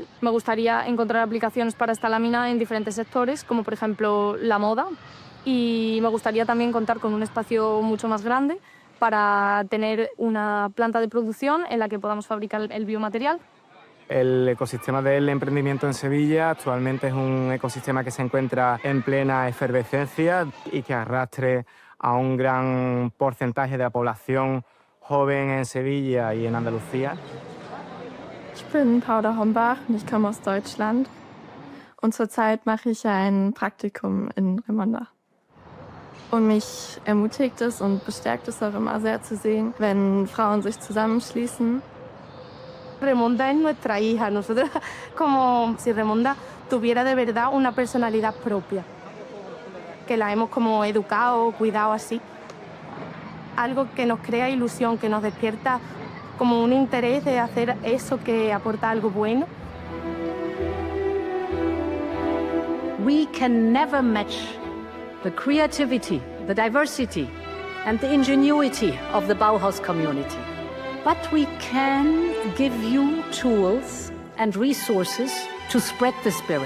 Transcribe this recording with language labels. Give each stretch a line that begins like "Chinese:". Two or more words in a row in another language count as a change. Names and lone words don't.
Spanish: Me gustaría encontrar aplicaciones para esta lámina en diferentes sectores, como por ejemplo la moda, y me gustaría también contar con un espacio mucho más grande para tener una planta de producción en la que podamos fabricar el biomaterial. El ecosistema del emprendimiento en Sevilla actualmente es un ecosistema que se encuentra en plena efervescencia y que arrastre a un gran porcentaje de la población joven en Sevilla y en Andalucía.
German: Ich bin Paula Hombach und ich komme aus Deutschland. Und zurzeit mache ich ein Praktikum in Remonda. Und mich ermutigt es und bestärkt es auch immer sehr zu sehen, wenn Frauen sich zusammenschließen.
Spanish: Remonda es nuestra hija. Nosotros, como si Remonda tuviera de verdad una personalidad propia, que la hemos como educado, cuidado así. Algo que nos crea ilusión, que nos despierta como un interés de hacer eso que aporta algo bueno.
English: We can never match the creativity, the diversity, and the ingenuity of the Bauhaus community. But we can give you tools and resources to spread the spirit.